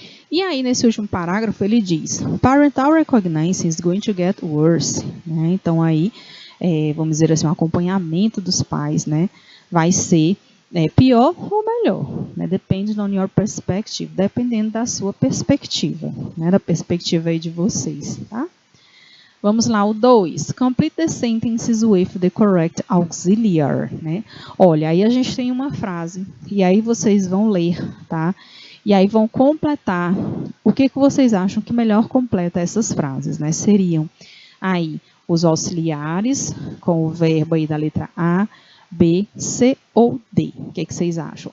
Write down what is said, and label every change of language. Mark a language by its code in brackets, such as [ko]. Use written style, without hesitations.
[pt] E aí, nesse último parágrafo, ele diz, [en] parental recognizance is going to get worse, [pt] né? Então, aí, vamos dizer assim, o acompanhamento dos pais, né? Vai ser pior ou melhor, né? Depende [en] on your perspective, [pt] dependendo da sua perspectiva, né? Da perspectiva aí de vocês, tá? Vamos lá, o 2. [en] Complete the sentences with the correct auxiliar, [pt] né? Olha, aí a gente tem uma frase, e aí vocês vão ler, tá? E aí vão completar. O que vocês acham que melhor completa essas frases, né? Seriam aí os auxiliares, com o verbo aí da letra A, B, C ou D. O que vocês acham?